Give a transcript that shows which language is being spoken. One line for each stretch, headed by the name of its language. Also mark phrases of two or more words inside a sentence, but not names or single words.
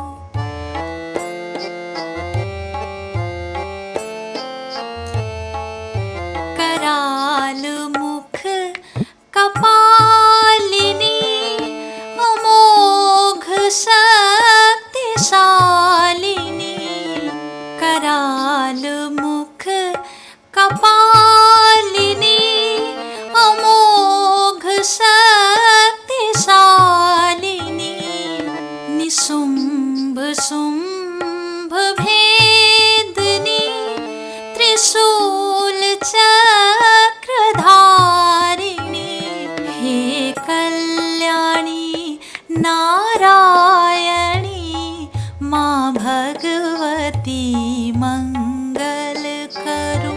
Sanskrit: कराल मुख कपालिनी अमोघ शक्तिशालिनी। कराल मुख कपालिनी अमोघ शक्तिशालिनी। निशुंभ शुंभ भेदिनी त्रिशूल चक्रधारिणी।
Hindi: हे कल्याणी नारायणी माँ भगवती मंगल करो।